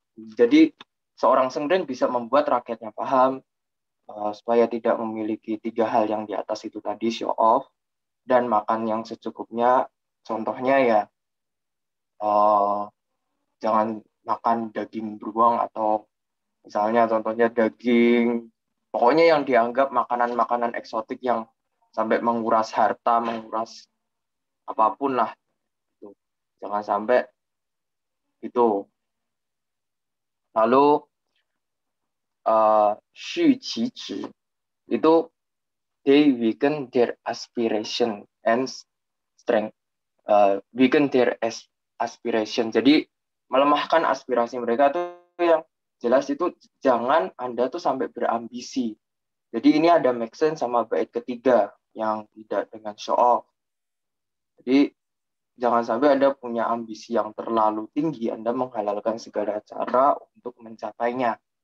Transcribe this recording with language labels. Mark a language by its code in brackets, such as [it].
[id] Jadi seorang sengren bisa membuat rakyatnya paham supaya tidak memiliki 3 hal yang di atas itu tadi, show off, dan makan yang secukupnya. Contohnya ya jangan makan daging beruang atau misalnya contohnya daging, pokoknya yang dianggap makanan-makanan eksotik yang sampai menguras harta, menguras apapun lah. Gitu. Jangan sampai itu. Lalu Xu Qi itu [en] they weaken their aspiration and strength. Weaken their aspiration. [id] Jadi melemahkan aspirasi mereka tuh yang jelas itu jangan Anda tuh sampai berambisi. Jadi ini ada make sense sama bait ketiga yang tidak dengan show off. Jadi jangan sampai Anda punya ambisi yang terlalu tinggi, Anda menghalalkan segala cara untuk mencapainya.